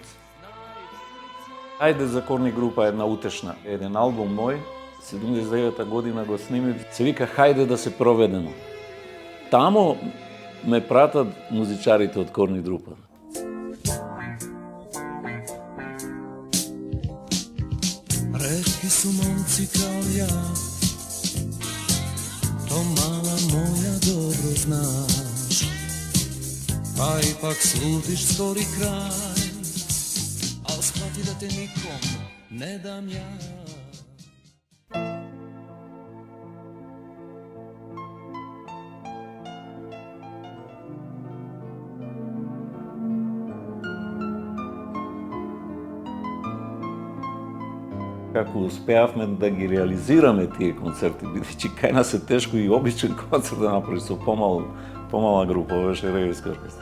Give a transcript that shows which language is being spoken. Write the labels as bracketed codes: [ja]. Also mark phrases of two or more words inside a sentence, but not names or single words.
[mk] Ајде за Корни група една утешна, еден албум мој, 79-та година го снимив, се вика Хајде да се проведемо. Тамо ме пратат музичарите од Корни група. [sr] Ретки su momci kao ja, to mala moja dobro znaš, pa ipak slutiš skori kraj, al shvati da te nikom ne dam ja. [mk] Како успеавме да ги реализираме тие концерти, бидејќи кај нас е тешко и обичен концерт да направи со помала група, беше ревиска оркестра.